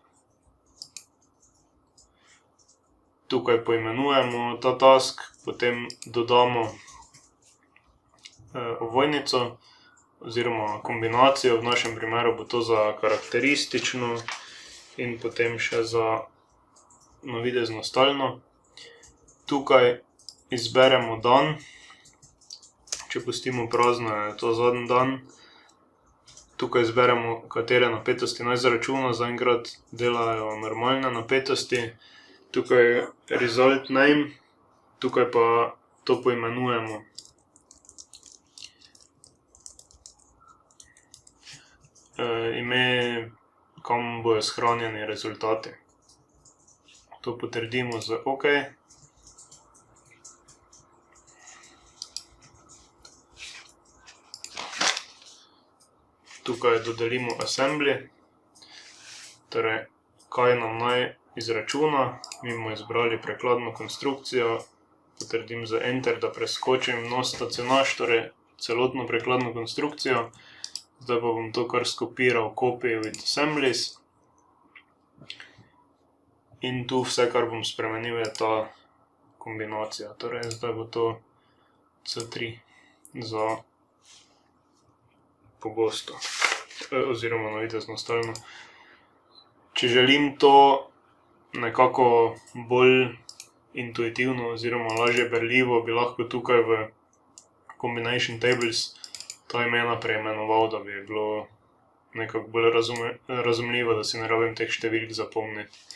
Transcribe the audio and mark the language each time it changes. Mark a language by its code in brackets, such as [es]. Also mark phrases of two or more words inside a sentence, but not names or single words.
[sl] Tukaj poimenujemo ta task, potem dodamo ovojnico oziroma kombinacijo, v našem primeru bo to za karakteristično in potem še za navidezno stalno. Tukaj izberemo dan, če pustimo prazno, je to zadnji dan. Tukaj izberemo, katere napetosti naj zračuna, zaenkrat delajo normalne napetosti. Tukaj je [en] result name, [sl] tukaj pa to poimenujemo. Ime, kam bojo shranjeni rezultati. To potrdimo z OK. Tukaj dodelimo assembly, torej kaj nam naj izračuna. Mi bomo izbrali prekladno konstrukcijo, potrdim z Enter, da preskočim nos stacionaž, torej celotno prekladno konstrukcijo. Zdaj pa bom to kar skopiral, [en] copy with assemblies. [sl] In tu vse, kar bom spremenil, je ta kombinacija. Torej, zdaj bo to C3 za pogosto, oziroma navidezno stalno. Če želim to nekako bolj intuitivno oziroma lažje berljivo, bi lahko tukaj v Combination Tables ta imena preimenoval, da bi bilo nekako bolj razumljivo, da si ne rabim teh številk zapomniti.